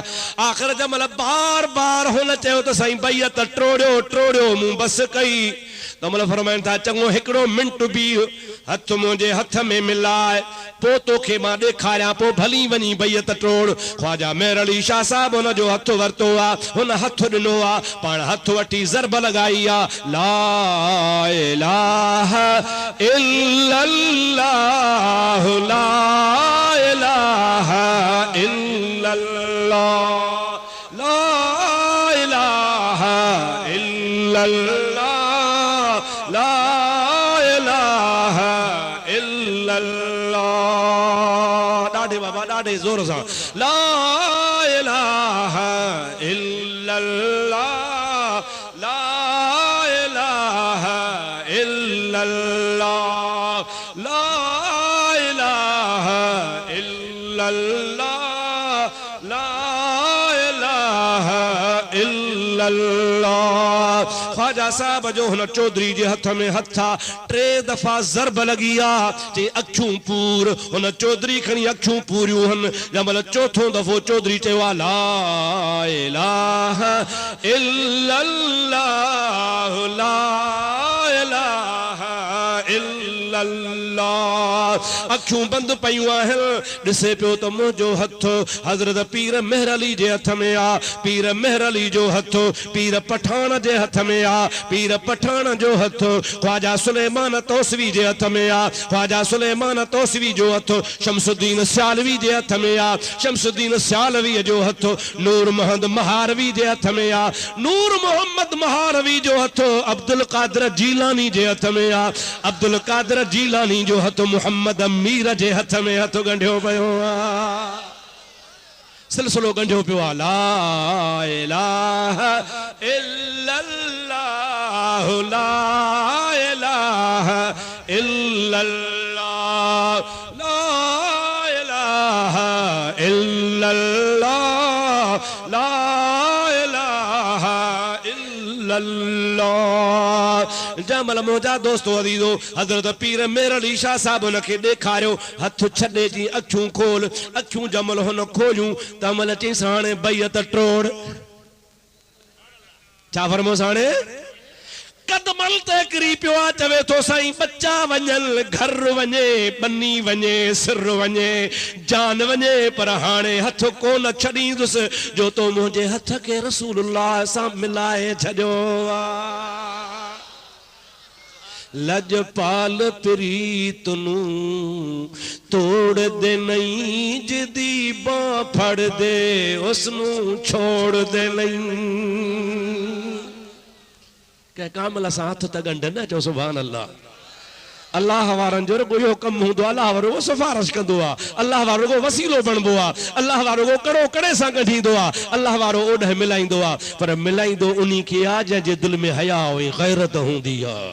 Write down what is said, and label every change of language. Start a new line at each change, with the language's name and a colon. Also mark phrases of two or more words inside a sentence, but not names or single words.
Sindhi: आख़िर जंहिं महिल बार बार हुन चयो त साईं बैयत टोड़ियो टोड़ियो, मूं बस कई। तमल फरमाइनि था चङो हिकिड़ो मिंट बि हथ मुंहिंजे हथ में मिलाए, पोइ तोखे मां ॾेखारियां, पोइ भली वञी बैयत टोड़। ख्वाजा मेहर अली शाह साहब हुन जो हथ वरितो आहे, हुन हथ ॾिनो आहे, पाण हथ वठी ज़रब लॻाई आहे,
Arabic: لا إله إلا الله، لا إله إلا الله، لا إله إلا الله، لا إله إلا الله.
Sindhi: ॾाढे बाबा ॾाढे ज़ोर सां,
Arabic: لا إله إلا الله، لا إله إلا الله، لا إله إلا الله، لا إله إلا الله.
Sindhi: ख्वाजा साहब जो हुन चौधरी जे हथ में हथ आ, टे दफ़ा ज़रब लगी आ, चे अखियूं पूर। हुन चौधरी खणी अखियूं पूरियूं हन। जंहिं चौथों दफ़ो चौधरी चयो आहे,
Arabic: لا إله إلا الله، لا إله إلا الله.
Sindhi: अखियूं बंद पयूं आहिनि, ॾिसे पियो त मुंहिंजो हथ हज़रत पीर मेहर अली जे हथ में आ। पीर मेहर अली जो हथ पीर पठान जे हथ में आ, पीर पठान जो हथ ख्वाजा सुलेमान तौसवी जे हथ में आ, ख्वाजा सुलेमान तौसवी जो हथ शमसुद्दीन सियालवी जे हथ में आ, शमसुद्दीन सियालवी जो हथ नूर मोहम्मद महारवी जे हथ में आ, नूर मोहम्मद महारवी जो हथ अब्दुल कादिर जीलानी जे हथ में आ, अब्दुल कादिर जीलानी जो हथ मोहम्मद मीर जे हथ में हथ गंढियो पियो आहे, सिलसिलो गंढियो पियो आहे।
Arabic: لا إله إلا الله، لا إله إلا الله، لا إله إلا الله، لا إله إلا الله.
Sindhi: जमल मुंहिंजा दोस्तो अज़ीज़ो हज़रत पीर मेहर अली शाह साहब हुनखे ॾेखारियो, हथ छॾे जी अखियूं खोल। अखियूं जमल हुन खोलियूं तमल चईंसि हाणे बैयत टोड़। छा फरमोसि हाणे? कदमल ते किरी पियो आहे, चवे थो साईं बच्चा वञनि, घर वञे, बनी वञे, सिर वञे, जान वञे, पर हाणे हथ कोन छॾींदुसि जो तो मुंहिंजे हथ खे रसूलुल्लाह सां मिलाए छॾियो आहे।
Punjabi: ਲਜਪਾਲ ਪ੍ਰੀਤ ਨੂੰ ਤੋੜ ਦੇ ਨਹੀਂ, ਜਿਦ੍ਹੀ ਬਾਂਹ ਫੜ ਦੇ ਉਸਨੂੰ ਛੋੜ ਦੇ ਨਹੀਂ।
Sindhi: के कामल सां हथ त गंढ न चो
Arabic: سبحان الله.
Sindhi: अल्लाह वारनि जो रुगो इहो कमु हूंदो आहे, अल्लाह वारो सिफारिश कंदो आहे, अल्लाह वारो रुगो वसीलो बणिबो आहे, अल्लाह वारो रुगो कड़ो कड़े सां कढींदो आहे, अल्लाह वारो ओॾह मिलाईंदो आहे, पर मिलाईंदो उन्ही खे आहे जंहिंजे दिलि में हया हुई, गैरत हूंदी आहे।